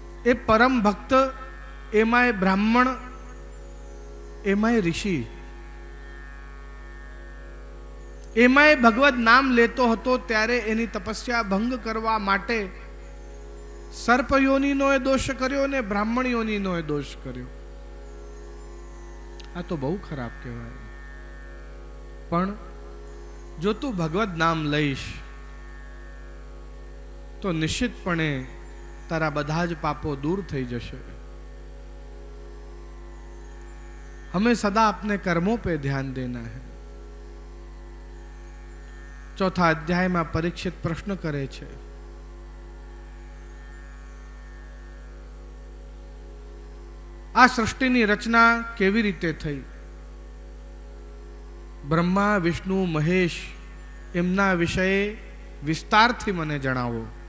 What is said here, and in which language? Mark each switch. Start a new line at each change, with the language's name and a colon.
Gujarati: એ પરમ ભક્ત, એમાંય બ્રાહ્મણ, એમાંય ઋષિ, એમાંય ભગવત નામ લેતો હતો ત્યારે એની તપસ્યા ભંગ કરવા માટે સર્પ યોનિનો એ દોષ કર્યો ને બ્રાહ્મણ યોનિનો એ દોષ કર્યો. આ તો બહુ ખરાબ કહેવાય. પણ જો તું ભગવત નામ લઈશ તો નિશ્ચિતપણે તારા બધા જ પાપો દૂર થઈ જશે.
Hindi: हमें सदा अपने कर्मों पे ध्यान देना है.
Gujarati: ચોથા અધ્યાયમાં પરીક્ષિત પ્રશ્ન કરે છે, આ સૃષ્ટિની રચના કેવી રીતે થઈ? બ્રહ્મા, વિષ્ણુ, મહેશ એમના વિષયે વિસ્તારથી મને જણાવો.